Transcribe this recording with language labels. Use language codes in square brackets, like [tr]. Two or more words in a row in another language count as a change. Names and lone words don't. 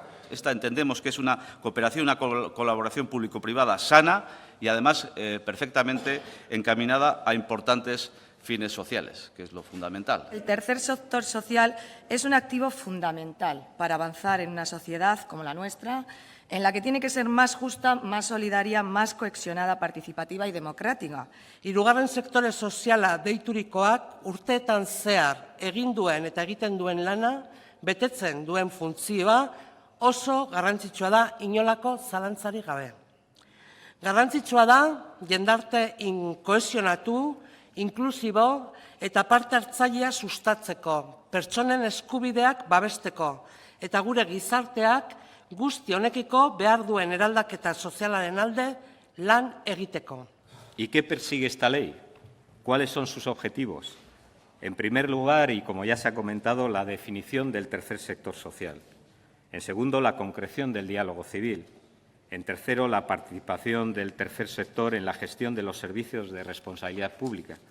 [es] Esta entendemos que es una cooperación, una colaboración público-privada sana y además perfectamente encaminada a importantes fines sociales, que es lo fundamental. El tercer sector social es un activo fundamental para avanzar en una sociedad como la nuestra, en la que tiene que ser más justa, más solidaria, más cohesionada, participativa y democrática. 3. [eu] sektore soziala deiturikoak urteetan zehar egin duen eta egiten duen lana, betetzen duen funtzioa oso garrantzitsua da inolako zalantzarik gabe. Garrantzitsua da jendarte kohesionatu, inklusibo eta parte hartzailea sustatzeko, pertsonen eskubideak babesteko eta gure gizarteak guzti honekiko behar duen eraldaketa sozialaren alde lan egiteko. [es] ¿Y qué persigue esta ley? ¿Cuáles son sus objetivos? En primer lugar, y como ya se ha comentado, la definición del tercer sector social. En segundo, la concreción del diálogo civil. En tercero, la participación del tercer sector en la gestión de los servicios de responsabilidad pública.